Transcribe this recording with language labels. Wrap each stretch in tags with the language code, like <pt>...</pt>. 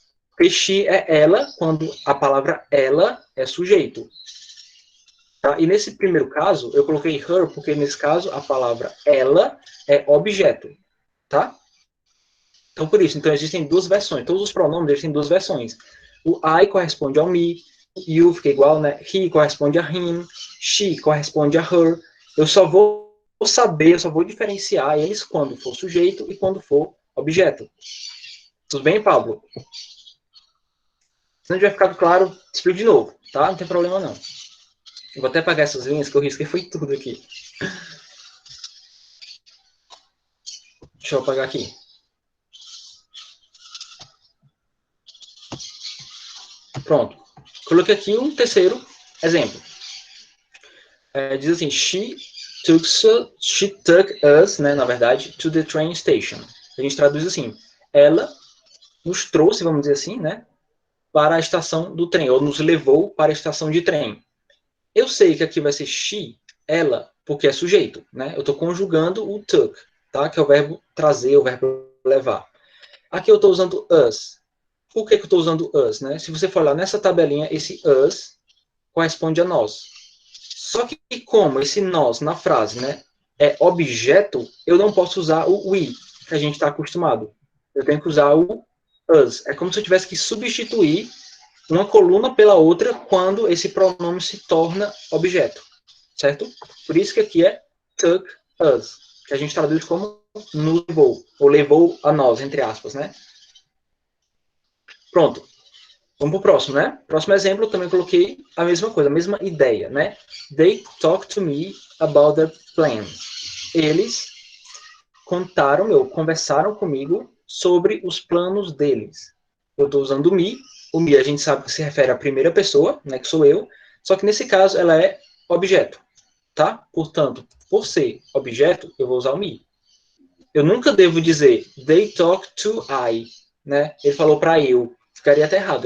<pt>Porque she é ela, quando a palavra ela é sujeito. Tá? E nesse primeiro caso, eu coloquei her, porque nesse caso a palavra ela é objeto. Tá? Então, por isso, então existem duas versões. Todos os pronomes existem duas versões. O I corresponde ao me, you fica igual, né? He corresponde a him, she corresponde a her. Eu só vou diferenciar eles quando for sujeito e quando for objeto. Tudo bem, Pablo? Se não tiver ficado claro, explico de novo, tá? Não tem problema não. Eu vou até apagar essas linhas que eu risquei foi tudo aqui. Deixa eu apagar aqui. Pronto. Coloquei aqui um terceiro exemplo. Diz assim,</pt> <en>she took us,</en> <pt>né, na verdade,</pt> <en>to the train station.</en> <pt>A gente traduz assim, ela nos trouxe, vamos dizer assim, né, para a estação do trem, ou nos levou para a estação de trem. Eu sei que aqui vai ser she, ela, porque é sujeito, né? Eu estou conjugando o took, tá? Que é o verbo trazer, o verbo levar. Aqui eu estou usando us. Por que eu estou usando us, né? Se você for lá nessa tabelinha, esse us corresponde a nós. Só que como esse nós na frase, né, é objeto, eu não posso usar o we, que a gente está acostumado. Eu tenho que usar o us. É como se eu tivesse que substituir uma coluna pela outra quando esse pronome se torna objeto, certo? Por isso que aqui é</pt> <en>took us,</en> <pt>que a gente traduz como nos levou, ou levou a nós, entre aspas, né? Pronto. Vamos pro próximo, né? Próximo exemplo, eu também coloquei a mesma coisa, a mesma ideia, né?</pt> <en>They talked to me about their plans.</en> <pt>Eles conversaram comigo sobre os planos deles. Eu estou usando o me. O me a gente sabe que se refere à primeira pessoa, né, que sou eu. Só que nesse caso ela é objeto, tá? Portanto, por ser objeto, eu vou usar o me. Eu nunca devo dizer</pt> <en>they talk to I,</en> <pt>né? Ele falou para eu. Ficaria até errado.</pt>